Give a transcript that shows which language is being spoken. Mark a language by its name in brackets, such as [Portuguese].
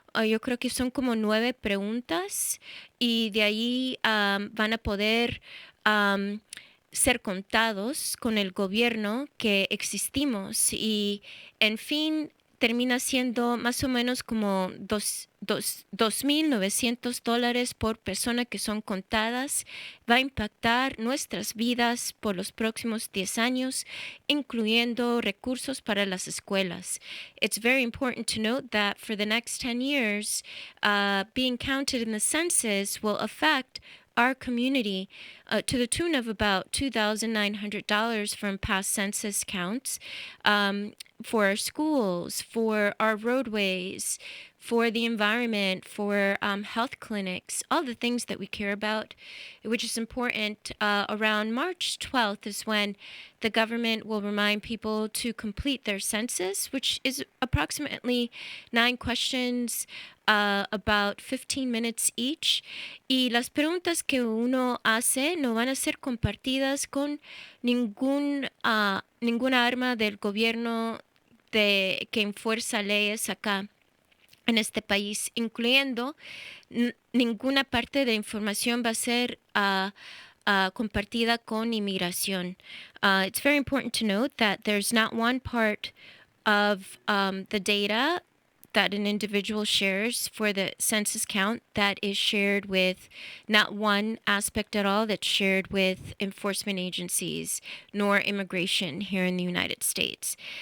[Spanish] Yo creo que son como 9 preguntas y de ahí van a poder ser contados con el gobierno que existimos y en fin termina siendo más o menos como $2,900 por persona que son contadas. Va a impactar nuestras vidas por los próximos 10 años, incluyendo recursos para las escuelas. [English] It's very important to note that for the next 10 years, being counted in the census will affect our community to the tune of about $2,900 from past census counts, for our schools, for our roadways, for the environment, for health clinics, all the things that we care about, which is important. Around March 12th is when the government will remind people to complete their census, which is approximately 9 questions, about 15 minutes each. [Spanish] Y las preguntas que uno hace no van a ser compartidas con ninguna arma del gobierno que enfuerza leyes acá en este país, incluyendo ninguna parte de información va a ser compartida con inmigración. [English] It's very important to note that there's not one part of the data that an individual shares for the census count that is shared with, not one aspect at all that's shared with enforcement agencies nor immigration here in the United States.